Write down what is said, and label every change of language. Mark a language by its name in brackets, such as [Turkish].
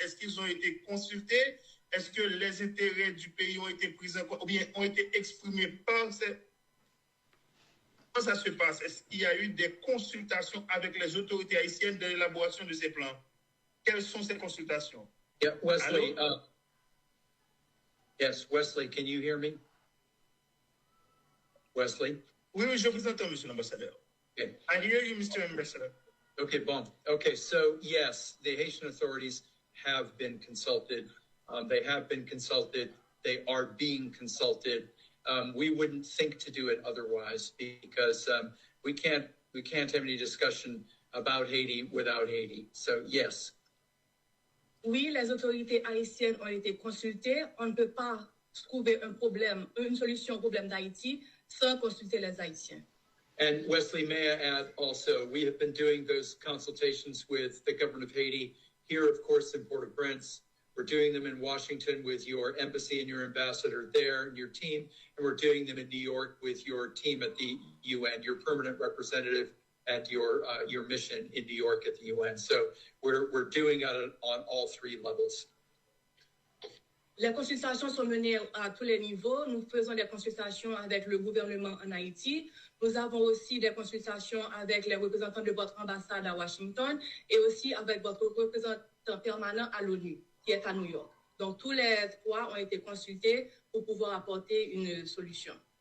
[French] Est-ce qu'ils ont été consultés? Est-ce que les intérêts du pays ont été pris en compte ou bien ont été exprimés par ces... Comment ça se passe? Est-ce qu'il y a eu des consultations avec les autorités haïtiennes de l'élaboration de ces plans? Quelles sont ces consultations? [English] Yeah, Wesley. Yes, Wesley, can you hear me? Wesley? [French] Oui, je vous entends, Monsieur l'ambassadeur. [English] Okay. I hear you, Mr. Ambassador. [French] Okay, bon. [English] Okay, so yes, the Haitian authorities have been consulted. They have been consulted. They are being consulted. We wouldn't think to do it otherwise because we can't have any discussion about Haiti without Haiti. So yes. [French] Oui, les autorités haïtiennes ont été consultées. On ne peut pas trouver une solution au problème d'Haïti sans consulter les Haïtiens. [English] And Wesley, may I add also, we have been doing those consultations with the government of Haiti here, of course, in Port-au-Prince. We're doing them in Washington with your embassy and your ambassador there and your team. And we're doing them in New York with your team at the UN, your permanent representative at your mission in New York at the UN. So we're doing it on all three levels. [French] Les consultations sont menées à tous les niveaux. Nous faisons des consultations avec le gouvernement en Haïti. Nous avons aussi des consultations avec les représentants de votre ambassade à Washington et aussi avec votre représentant permanent à l'ONU, qui est à New York. Donc, tous les trois ont été consultés pour pouvoir apporter une solution.